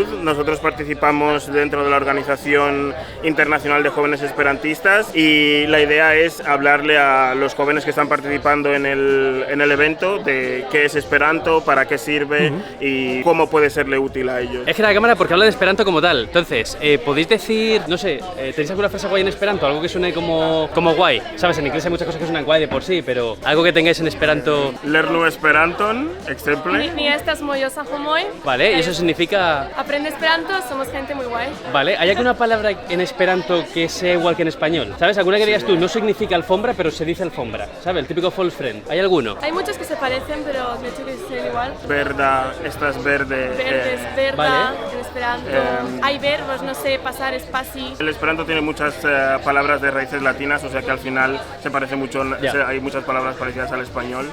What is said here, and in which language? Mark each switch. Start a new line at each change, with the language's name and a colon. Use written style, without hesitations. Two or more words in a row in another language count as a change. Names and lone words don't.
Spanish: Nosotros participamos dentro de la Organización Internacional de Jóvenes Esperantistas y la idea es hablarle a los jóvenes que están participando en el evento de qué es Esperanto, para qué sirve y cómo puede serle útil a ellos. Es que la cámara porque habla de Esperanto como tal, entonces, ¿podéis decir, no sé, tenéis alguna frase guay en Esperanto? Algo que suene como guay, ¿sabes? En inglés hay muchas cosas que suenan guay de por sí, pero algo que tengáis en Esperanto.
Esperanto: Lernu Esperanton, exemple. Ni estas moyosa homoy.
Spanish: Vale, y eso significa... Aprende Esperanto, somos gente muy guay. Vale, ¿hay alguna palabra en Esperanto que sea igual que en español? ¿Sabes? Alguna que digas tú, no significa típica alfombra, pero se dice alfombra, ¿sabes? El típico
English: false friend.
Spanish: ¿Hay alguno? Hay muchos que se parecen, pero de hecho que es igual. Verda, esta es verde. Verde es verda, vale. en esperanto. Hay verbos, no sé, pasar es passi. El esperanto tiene muchas palabras de raíces latinas, o sea que al final se parece mucho, hay muchas palabras parecidas al español.